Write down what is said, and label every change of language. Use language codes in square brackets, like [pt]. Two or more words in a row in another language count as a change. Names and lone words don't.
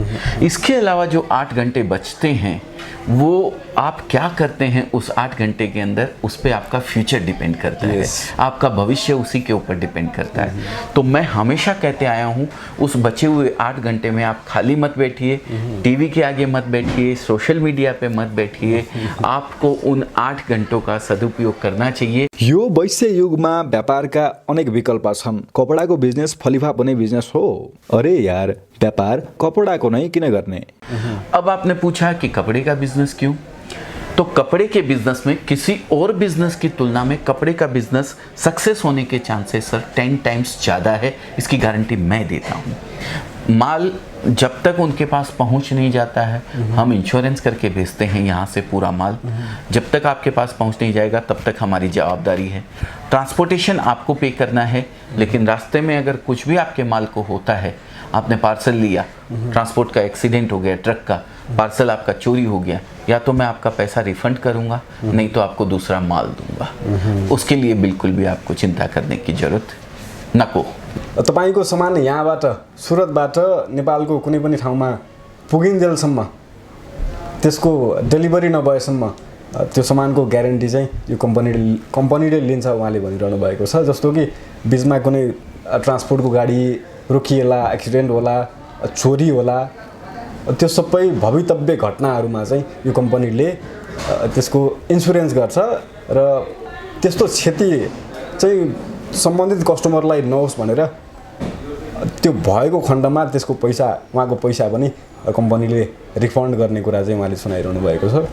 [hi] इसके अलावा जो 8 घंटे बचते हैं वो आप क्या करते हैं उस 8 घंटे के अंदर, उस पर आपका [en] future depend [hi] करता है। आपका भविष्य उसी के ऊपर डिपेंड करता है। तो मैं हमेशा कहते आया हूँ, उस बचे हुए 8 घंटे में आप खाली मत बैठिए, टीवी के आगे मत बैठिए, [en] social media [hi] पे मत बैठिए। आपको उन 8 घंटों का सदुपयोग करना चाहिए। [ne] यो वैश्य युगमा व्यापारका अनेक विकल्प छन्। कपडाको बिजनेस फलिफा पनि बिजनेस हो। अरे यार, व्यापार कपडाको नै किन गर्ने? [hi] अब आपने पूछा कि कपड़े का बिजनेस क्यों, तो कपड़े के बिजनेस में किसी और बिजनेस की तुलना में कपड़े का बिजनेस सक्सेस होने के चांसेस सर 10 टाइम्स ज़्यादा है। इसकी गारंटी मैं देता हूँ। माल जब तक उनके पास पहुंच नहीं जाता है, हम इंश्योरेंस करके भेजते हैं यहाँ से पूरा माल। जब तक आपके पास पहुंच नहीं जाएगा तब तक हमारी जवाबदारी है। ट्रांसपोर्टेशन आपको पे करना है, लेकिन रास्ते में अगर कुछ भी आपके माल को होता है, आपने पार्सल लिया, ट्रांसपोर्ट का एक्सीडेंट हो गया, ट्रक का पार्सल आपका चोरी हो गया, या तो मैं आपका पैसा रिफंड करूंगा, नहीं तो आपको दूसरा माल दूंगा। उसके लिए बिल्कुल भी आपको चिंता करने की जरूरत नको। [ne] तपाईँको सामान यहाँबाट सुरतबाट नेपालको कुनै पनि ठाउँमा पुगिन्जेलसम्म त्यसको डेलिभरी नभएसम्म त्यो सामानको ग्यारेन्टी चाहिँ यो कम्पनीले लिन्छ उहाँले भनिरहनु भएको छ। जस्तो कि बिचमा कुनै ट्रान्सपोर्टको गाडी रोकिएला, एक्सिडेन्ट होला, चोरी होला, त्यो सबै भवितव्य घटनाहरूमा चाहिँ यो कम्पनीले त्यसको इन्सुरेन्स गर्छ र त्यस्तो क्षति चाहिँ सम्बन्धित कस्टमरलाई नहोस् भनेर त्यो भएको खण्डमा त्यसको पैसा, उहाँको पैसा पनि कम्पनीले रिफन्ड गर्ने कुरा चाहिँ उहाँले सुनाइरहनु भएको छ।